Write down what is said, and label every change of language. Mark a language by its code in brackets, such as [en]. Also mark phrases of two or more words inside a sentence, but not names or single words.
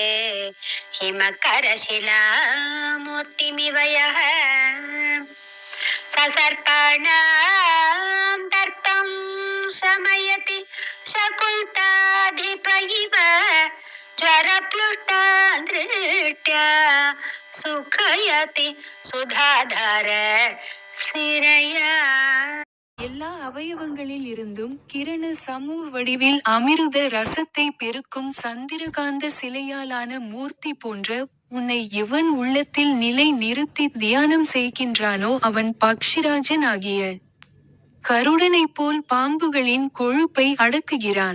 [sa] हिमकरशिलामूर्तिमिव यः ससर्पाणां दर्पं शमयति शकुन्ताधिप इव ज्वरप्लुष्टादृष्ट्या सुखयति सुधाधार सिरया [ta] எல்லா அவயவங்களில் இருந்தும் கிரண சமூக வடிவில் அமிருத ரசத்தை பெருக்கும் சந்திரகாந்த சிலையாலான மூர்த்தி போன்ற உன்னை எவன் உள்ளத்தில் நிலை நிறுத்தி தியானம் செய்கின்றானோ அவன் பக்ஷிராஜன் ஆகிய கருடனைப் போல் பாம்புகளின் கொழுப்பை அடக்குகிறான்.